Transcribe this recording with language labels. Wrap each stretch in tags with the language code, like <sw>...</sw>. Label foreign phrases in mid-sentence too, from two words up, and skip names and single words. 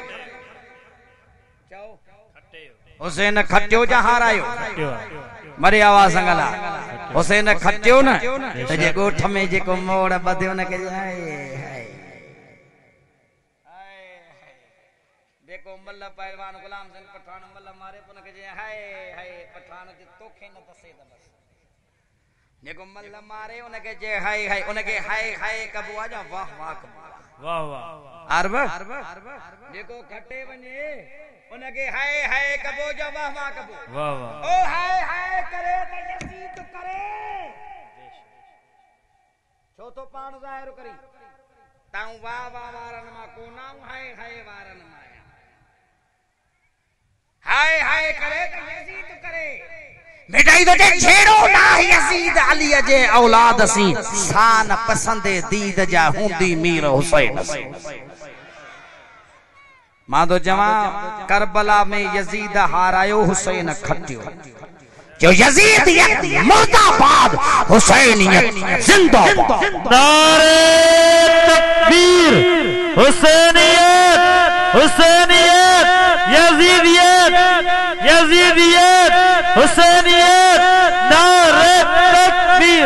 <sd>हुसैन खटियो या हारायो? मरे आवाज़ सां ॻाल्हाए। हुसैन खटियो न त जे ॻोठ में जेको मोड़ ॿधियो न के जेको मल्ल पहलवान गुलाम सिंह पठान मल्ल मारे पुन के हाय हाय पठान जे तोखे न दसे त बस। जेको मल्ल मारे उनके जे हाय हाय, उनके हाय हाय कबो आ जा वाह वाह वाह वाह। अरब जेको खटे वने उनके हाय हाय कबो जा वाह वाह कबो। वाह वाह। ओ हाय हाय करे त यजीद करे छो तो पाण ज़ाहिर करी ताऊ वाह वाह वारन मा कोना हाय हाय वारन मा हाय हाय करे त यजीद करे। मिटाई तो छेड़ो ना यजीद अली जे औलाद सी शान पसंदे दीद जा हुंदी मीर हुसैन सी मां तो जवा करबला में यजीद हारायो हुसैन खटियो जो</sd> <ur>یزیدیت مردہ باد حسینیت زندہ باد نعرۂ تکبیر حسینیت حسینیت یزیدیت یزیدیت حسینیت نعرۂ تکبیر</ur>